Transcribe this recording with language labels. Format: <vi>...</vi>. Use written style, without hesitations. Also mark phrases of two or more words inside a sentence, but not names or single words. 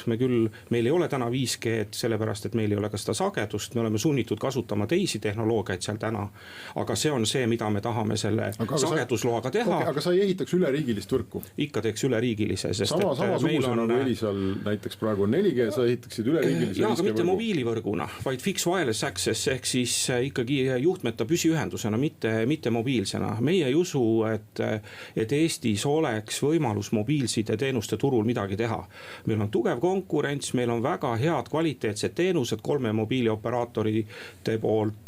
<et>Meil ei ole täna 5G, sellepärast, et meil ei ole ka seda sagedust. Me oleme sunnitud kasutama teisi tehnoloogiaid seal täna. Aga see on see, mida me tahame selle sagedusloaga teha. Aga sa ei ehitaks üleriigilist võrku? Ikka teeks üleriigilise. Samasuguse nagu Elisal näiteks praegu on 4G, sa ehitaksid üleriigilise 5G võrgu? Aga mitte mobiilivõrguna, vaid</et> <en>fixed wireless access</en> <et>ehk siis ikkagi juhtmeta püsiühendusena, mitte mobiilsena. Meie ei usu, et Eestis oleks võimalus mobiilside teenuste turul midagi teha. Meil on tugev konkurents, meil on väga head kvaliteetsed teenused 3 mobiilioperaatorite poolt.</et>